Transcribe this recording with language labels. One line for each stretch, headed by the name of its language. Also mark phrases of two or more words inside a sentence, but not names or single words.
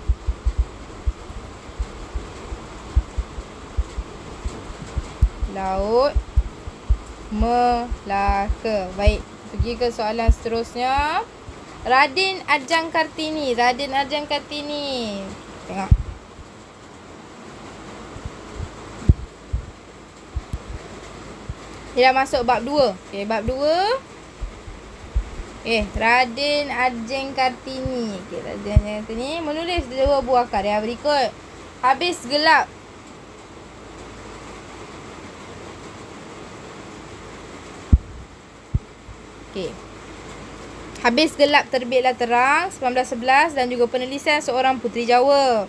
Malay: Laut Melaka. Baik, pergi ke soalan seterusnya. Radin Adjang Kartini. Tengok. Dia dah masuk bab 2. Okay, bab 2. Raden Ajeng Kartini. Raden Ajeng Kartini menulis 2 buah karya berikut. Habis Gelap. Habis Gelap Terbitlah Terang 1911 dan juga Penulisan Seorang Puteri Jawa.